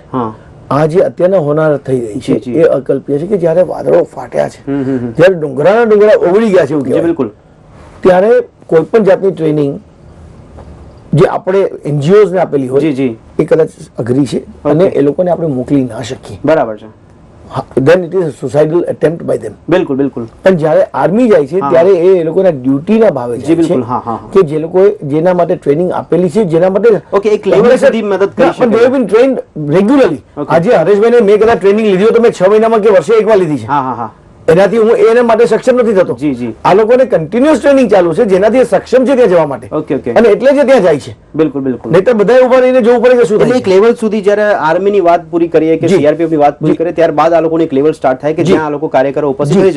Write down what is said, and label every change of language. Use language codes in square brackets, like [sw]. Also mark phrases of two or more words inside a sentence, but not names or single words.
[gu] આ જે અત્યારના હોનારત થઈ રહી છે એ અકલ્પનીય છે કે જ્યારે વાદળો ફાટ્યા છે, જ્યારે ડુંગરા ઓગળી ગયા છે એવું કહેવાય, બિલકુલ, ત્યારે કોઈ પણ જાતની ટ્રેનિંગ જે આપણે એનજીઓઝ ને આપેલી હોય એ કદાચ અઘરી છે અને એ લોકોને આપણે મોકલી ના શકીએ. બરાબર છે. [en] then it is a suicidal attempt by them. [gu] બિલકુલ બિલકુલ. પણ જ્યારે આર્મી જાય છે ત્યારે એ લોકોના ડ્યુટીના ભાવે જાય છે કે જે લોકો જેના માટે ટ્રેનિંગ આપેલી છે, જેના માટે ઓકે એક લેવલ સુધી મદદ કરી શકે. [en] they have been trained regularly. [gu] આજે હરેશભાઈને મેં કદાચ ટ્રેનિંગ લીધી હોય તો મેં 6 મહિનામાં કે વર્ષે એકવાર લીધી છે. એનાથી હું એના માટે સક્ષમ નથી થતો. આ લોકોને [en] continuous training [gu] ચાલુ છે જેનાથી સક્ષમ છે ત્યાં જવા માટે. [en] Okay okay. [gu] અને એટલે જ ત્યાં જાય છે. બિલકુલ બિલકુલ. નહીં તો બધા ઉભા રહીને જોવું પડે કે શું થાય. એક લેવલ સુધી જ્યારે આર્મી ની વાત પૂરી કરીએ કે સીઆરપીએફ ની વાત પૂરી કરીએ ત્યારબાદ આ લોકોની એક લેવલ સ્ટાર્ટ થાય કે જ્યાં આ લોકો કાર્યકરો ઉપસ્થિત હોય છે.